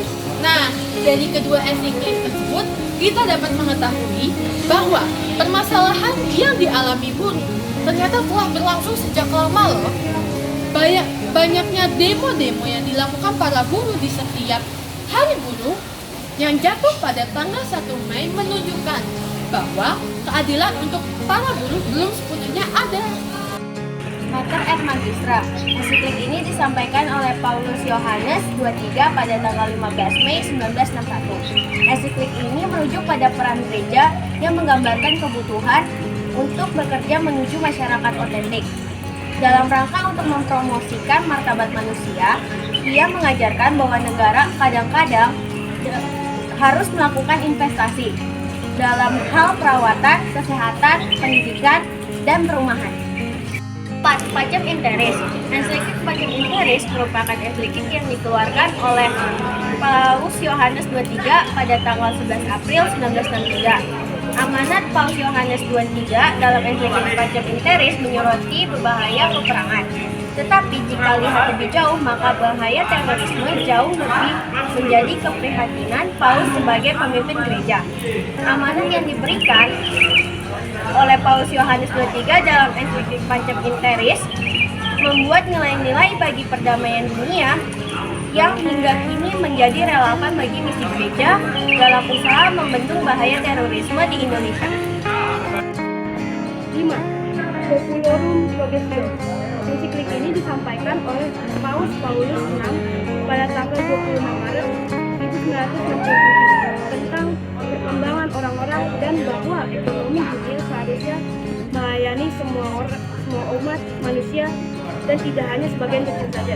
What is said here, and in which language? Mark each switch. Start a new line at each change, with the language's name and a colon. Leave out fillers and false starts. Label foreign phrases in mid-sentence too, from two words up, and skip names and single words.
Indonesian: Nah, dari kedua ensiklik tersebut kita dapat mengetahui bahwa permasalahan yang dialami buruh ternyata telah berlangsung sejak lama loh. Banyaknya demo-demo yang dilakukan para buruh di setiap hari buruh yang jatuh pada tanggal 1 Mei menunjukkan bahwa keadilan untuk para buruh belum sepenuhnya ada. Mater et Magistra. Ensiklik ini disampaikan oleh Paulus Yohanes 23 pada tanggal 15 Mei 1961. Ensiklik ini merujuk pada peran gereja yang menggambarkan kebutuhan untuk bekerja menuju masyarakat otentik. Dalam rangka untuk mempromosikan martabat manusia, ia mengajarkan bahwa negara kadang-kadang harus melakukan investasi dalam hal perawatan, kesehatan, pendidikan, dan perumahan. 4. Pacem in Terris. Ensiklik Pacem in Terris merupakan ensiklik yang dikeluarkan oleh Paus Yohanes 23 pada tanggal 11 April 1963. Amanat Paus Yohanes 23 dalam ensiklik Pacem in Terris menyoroti berbahaya peperangan. Tetapi jika lihat lebih jauh, maka bahaya terorisme jauh lebih menjadi keprihatinan Paus sebagai pemimpin gereja. Amanat yang diberikan oleh Paus Yohanes 23 dalam ensiklik Pacem in Terris membuat nilai-nilai bagi perdamaian dunia yang hingga kini menjadi relevan bagi misi gereja dalam usaha membendung bahaya terorisme di Indonesia. 5. Populorum Progressio. Ensiklik ini disampaikan oleh Paus Paulus VI pada tanggal 26 Maret 1967 tentang perkembangan orang-orang dan bahwa ekonomi dunia seharusnya melayani semua umat manusia dan tidak hanya sebagian kecil saja.